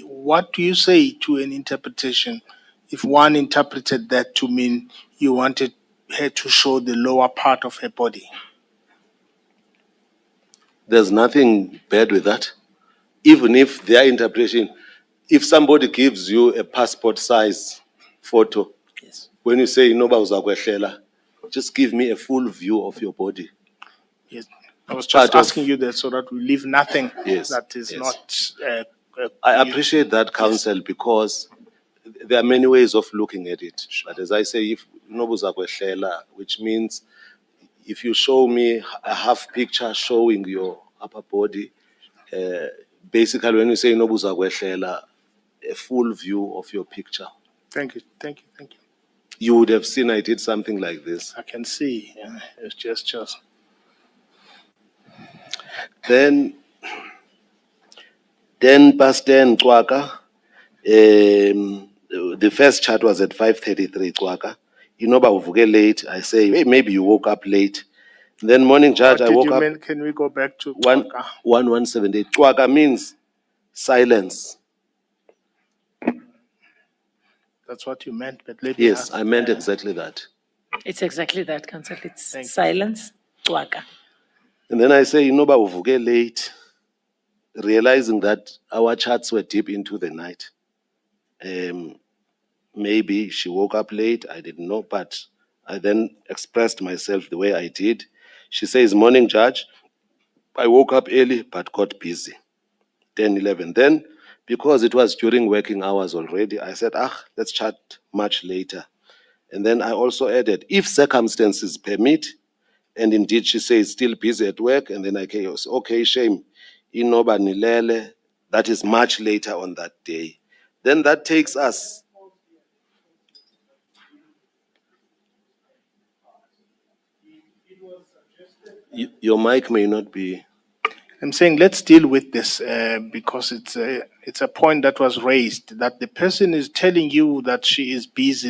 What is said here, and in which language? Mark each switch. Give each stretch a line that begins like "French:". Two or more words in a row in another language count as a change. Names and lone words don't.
English: What do you say to an interpretation if one interpreted that to mean you wanted her to show the lower part of her body? There's nothing bad with that. Even if their interpretation, if somebody gives you a passport size photo, Yes. when you say
Xhosa: inoba uzakwehlela,
English: just give me a full view of your body. Yes. I was just Part of- asking you that so that we leave nothing Yes, that is yes. not. I appreciate that, counsel, because there are many ways of looking at it. But as I say, if
Xhosa: inoba uzakwehlela,
English: which means if you show me a half picture showing your upper body, basically when you say
Xhosa: inoba uzakwehlela,
English: a full view of your picture, Thank you. you would have seen I did something like this. I can see. It's just. Then past 10 Cwaka, the first chat was at 5:33 Cwaka.
Xhosa: Inoba uvuke late.
English: I say, hey, maybe you woke up late. Then morning judge, What I did woke you up mean? Can we go back to 1178. Cwaka means silence. That's what you meant, but let me Yes, ask. I meant exactly that. It's exactly that, Council. It's Thank you. silence, Cwaka. And then I say,
Xhosa: inoba uvuke
English: late, realizing that our chats were deep into the night. Maybe she woke up late, I didn't know, but I then expressed myself the way I did. She says, morning, Judge. I woke up early but got busy. 10, 11. Then, because it was during working hours already, I said, let's chat much later. And then I also added, if circumstances permit, and indeed she says still busy at work, and then I say, okay, shame,
Xhosa: inoba nilele,
English: that is much later on that day. Then that takes us. Your mic may not be. I'm saying let's deal with this because it's a point that was raised that the person is telling you that she is busy.